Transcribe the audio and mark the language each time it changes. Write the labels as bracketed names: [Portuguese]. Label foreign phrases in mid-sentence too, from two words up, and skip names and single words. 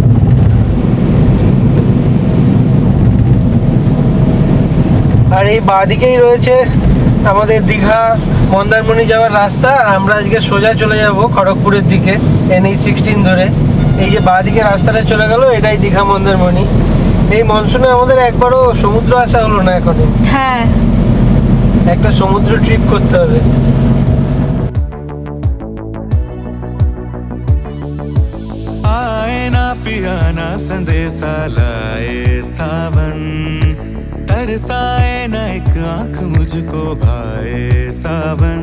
[Bangla] আর এই বাঁদিকেই রয়েছে আমাদের দীঘা মন্দারমণি যাওয়ার রাস্তা, আর আমরা আজকে সোজা চলে যাব খড়গপুরের দিকে NH16 ধরে। এই যে বাঁদিকে রাস্তাটা চলে গেল, এটাই দীঘা মন্দারমণি। এই মনসুনে আমাদের একবারও সমুদ্র আসা হলো না এখনো। হ্যাঁ একটা সমুদ্র ট্রিপ করতে হবে। [Hindi] आए ना पिया ना संदेशा लाए सावन, तरसाए ना एक आंख मुझको भाए सावन।